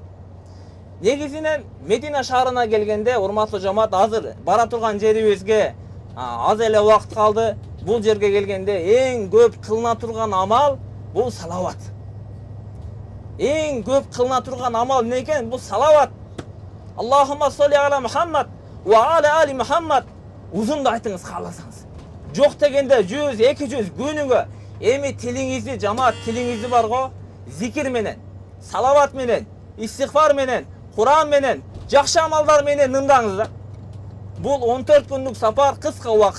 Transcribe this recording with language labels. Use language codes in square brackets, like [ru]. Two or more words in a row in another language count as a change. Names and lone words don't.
[ky] Негизинен Медина шаарына келгенде, урматтуу жамаат, азыр бара турган жерибизге аз эле убакыт калды. Бул жерге келгенде эң көп кылына турган амал бул салават. Эң көп кылына турган амал эмне экен? Бул салават. [ar] اللهم صل على محمد وعلى آل محمد. [ky] Узун да айтыңыз кааласаңыз. Жок дегенде 100, 200 күнүгө эми тилиңизди, жамаат, тилиңизди барго зикир менен, салават менен, истигфар менен, Куран менен, жакшы амалдар менен ындаңыз да. Бул 14 күндүк сапар кыска убакыт.